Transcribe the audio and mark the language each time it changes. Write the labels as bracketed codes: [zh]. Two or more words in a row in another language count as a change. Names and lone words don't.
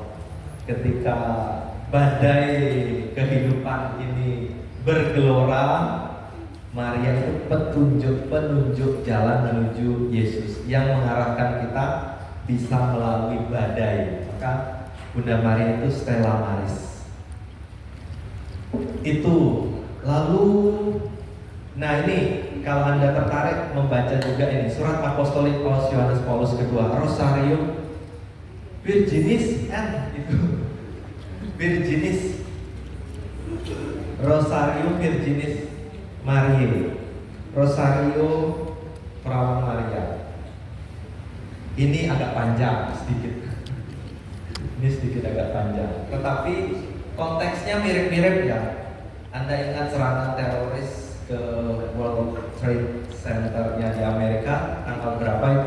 [id] Ketika badai kehidupan ini bergelora, Maria itu penunjuk jalan menuju Yesus yang mengarahkan kita bisa melalui badai. Maka Bunda Maria itu Stella Maris. Itu lalu, nah ini kalau Anda tertarik membaca juga ini surat apostolik Paus Yohanes Paulus kedua, Rosarium Virginis Virginis Rosarium Virginis Mariae, Rosario Perawan Maria. Ini agak panjang sedikit. Ini sedikit agak panjang, tetapi konteksnya mirip-mirip ya. Anda ingat serangan teroris ke World Trade Center-nya di Amerika tanggal berapa itu?